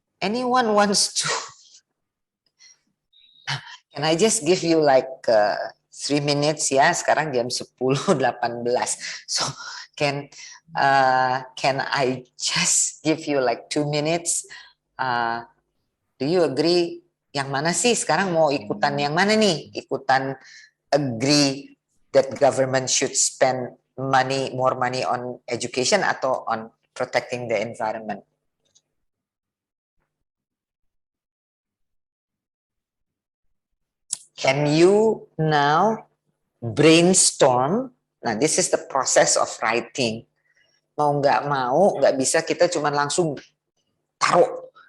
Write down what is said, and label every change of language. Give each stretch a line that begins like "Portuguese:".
English: Anyone wants to? Can I just give you like 3 minutes ya?
Indonesian: Sekarang jam 10.18.
English: So can I just give you like 2 minutes? Do you agree?
Indonesian: Yang mana sih sekarang mau ikutan yang mana nih? Ikutan
English: agree that government should spend more money on education
Indonesian: atau
English: on protecting the environment? Can you now brainstorm? Nah, this is the process of writing.
Indonesian: Mau, nggak bisa kita cuma langsung taruh.